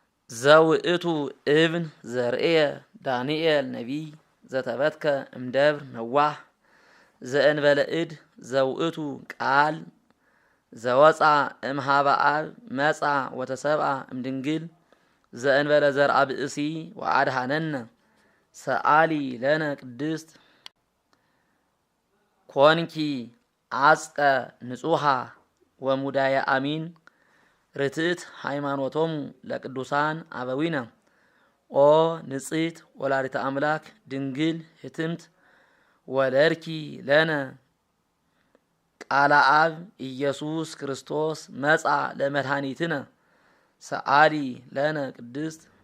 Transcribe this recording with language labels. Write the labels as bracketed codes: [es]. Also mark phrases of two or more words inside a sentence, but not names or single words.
[gez] ዘውእቱ እብን ዘርእየ ዳንኤል ነቢይ ዘተበትከ እምደብር ነዋህ ዘእንበለ እድ ዘውእቱ ቃል ዘወፃ እምሃበ አብ መፃ ወተሰብአ እምድንግል ዘእንበለ ዘርአ ብእሲ ወአድኃነነ ሰአሊ ለነ ቅድስት ኮንኪ አጽቀ ንጹሃ ወሙዳየ አሚን ርትዕት ሃይማኖቶሙ ለቅዱሳን አበዊነ ኦ ንጽሕት ወላዲተ አምላክ ድንግል ህትምት ወለድኪ ለነ ቃለ አብ ኢየሱስ ክርስቶስ መጻ ለመድኃኒትነ ሰአሊ ለነ ቅድስት